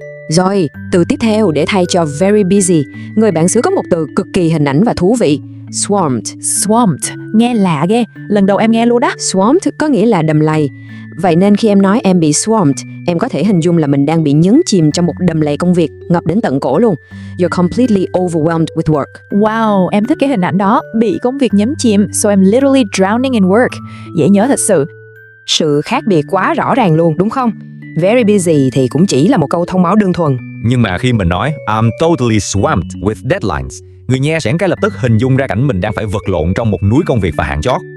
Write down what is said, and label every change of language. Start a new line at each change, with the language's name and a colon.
Vietnamese: Rồi, từ tiếp theo để thay cho very busy, người bản xứ có một từ cực kỳ hình ảnh và thú vị.
English: Swamped.
Vietnamese: Nghe lạ ghê, lần đầu em nghe luôn đó. Swamped có nghĩa là đầm lầy. Vậy nên khi em nói em bị swamped, em có thể hình dung là mình đang bị nhấn chìm trong một đầm lầy công việc, ngập đến tận cổ luôn.
English: You're completely overwhelmed with work.
Vietnamese: Wow, em thích cái hình ảnh đó, bị công việc nhấn chìm,
English: so I'm literally drowning in work.
Vietnamese: Dễ nhớ thật sự. Sự khác biệt quá rõ ràng luôn, đúng không? Very busy thì cũng chỉ là một câu thông báo đơn thuần. Nhưng mà khi mình nói
English: I'm totally swamped with deadlines,
Vietnamese: người nghe sẽ ngay lập tức hình dung ra cảnh mình đang phải vật lộn trong một núi công việc và hạn chót.